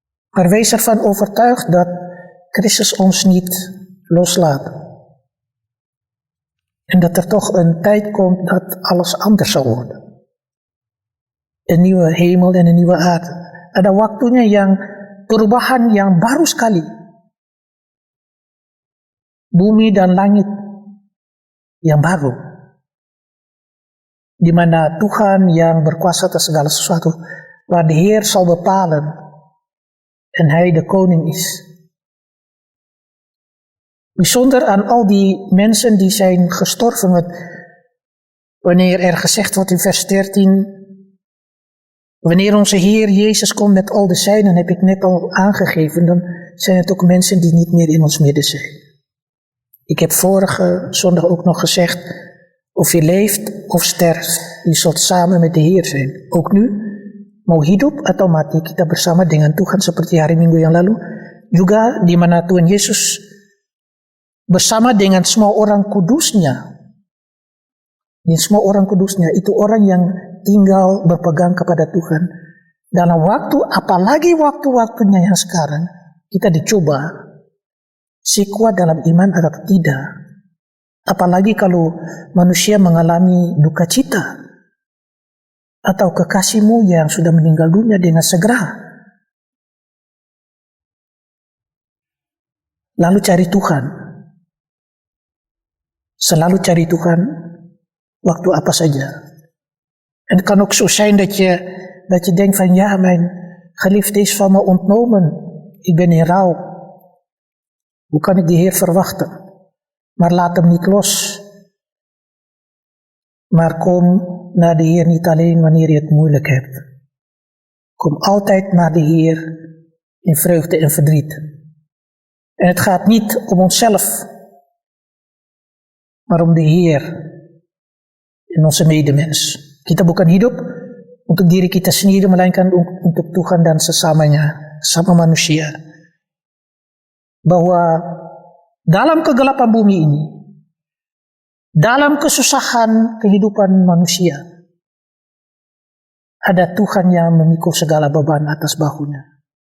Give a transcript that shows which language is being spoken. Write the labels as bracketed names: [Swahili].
[Dutch] Maar wees ervan overtuigd dat Christus ons niet loslaat. En dat er toch een tijd komt dat alles anders zal worden. Een nieuwe hemel en een nieuwe aarde. [Indonesian] Ada waktunya yang perubahan yang baru sekali. Bumi dan langit yang baru. Di mana Tuhan yang berkuasa atas segala sesuatu, [Dutch] waar de Heer zal bepalen en hij de koning is. Bijzonder aan al die mensen die zijn gestorven. Wanneer er gezegd wordt in vers 13. Wanneer onze Heer Jezus komt met al de zijnen, heb ik net al aangegeven. Dan zijn het ook mensen die niet meer in ons midden zijn. Ik heb vorige zondag ook nog gezegd. Of je leeft of sterft, je zult samen met de Heer zijn. Ook nu. [Indonesian] Mau hidup atau mati, kita bersama dengan Tuhan seperti hari Minggu yang lalu. Juga di mana Tuhan Yesus bersama dengan semua orang kudusnya. Dan semua orang kudusnya, itu orang yang tinggal berpegang kepada Tuhan. Dalam waktu, apalagi waktu-waktunya yang sekarang, kita dicoba si kuat dalam iman atau tidak. Apalagi kalau manusia mengalami duka cita. Atau kekasihmu yang sudah meninggal dunia dengan segera. Lalu cari Tuhan. Selalu cari Tuhan waktu apa saja. [Dutch] En het kan ook zo zijn dat je denkt van ja, mijn geliefde is van me ontnomen. Ik ben in rouw. Hoe kan ik die Heer verwachten? Maar laat hem niet los. Maar kom naar de Heer niet alleen wanneer je het moeilijk hebt. Kom altijd naar de Heer in vreugde en verdriet. En het gaat niet om onszelf, maar om de Heer en onze medemens. [Indonesian] Kita bukan hidup untuk diri kita sendiri, melainkan untuk Tuhan dan sesamanya, sama manusia. Bahwa dalam kegelapan bumi ini, dalam kesusahan kehidupan manusia, ada Tuhan yang memikul segala beban atas bahunya.